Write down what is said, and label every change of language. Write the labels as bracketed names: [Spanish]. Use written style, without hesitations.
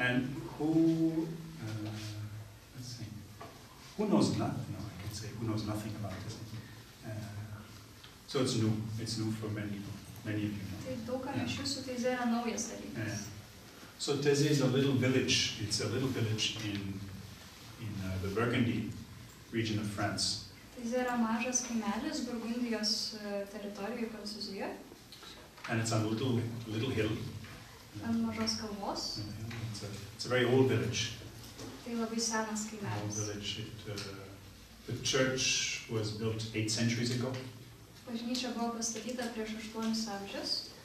[English] And who, let's see, who knows nothing? No, I can say who knows nothing about Taize. So it's new for many of you. [Lithuanian] Tai daugam iš jūsų Taize yra naujas dalykas. [English] So Taize is a little village. It's a little village in the Burgundy region of France. [Lithuanian] Taize yra mažas kaimelis Burgundijos teritorijoje Prancūzijoje. [English] And it's on a little hill. [Lithuanian] Ant mažos kalvos. [English] It's a very old village. [Lithuanian] Tai labai senas [English] Old [Lithuanian] kaimelis. [English] village. The church was built 8 centuries ago. [Lithuanian] Bažnyčia buvo pastatyta prieš 8 amžius.